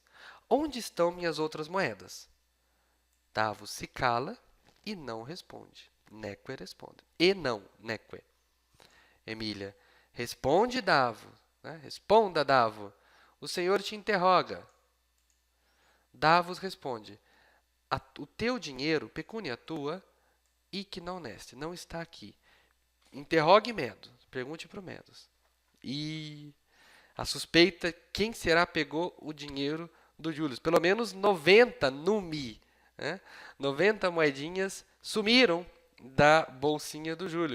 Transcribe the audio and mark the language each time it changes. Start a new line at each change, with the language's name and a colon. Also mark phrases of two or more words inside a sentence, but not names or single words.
Portuguese: Onde estão minhas outras moedas? Davo se cala e não responde. Neque responde. E não, neque. Emília: responde, Davo. Responda, Davo. O senhor te interroga. Davos responde: o teu dinheiro,
Latin: pecúnia tua, hic non est,
Portuguese: não está aqui. Interrogue Medos. Pergunte para o Medos. E a suspeita, quem será pegou o dinheiro do Júlio? Pelo menos 90 numi. 90 moedinhas sumiram da bolsinha do Júlio.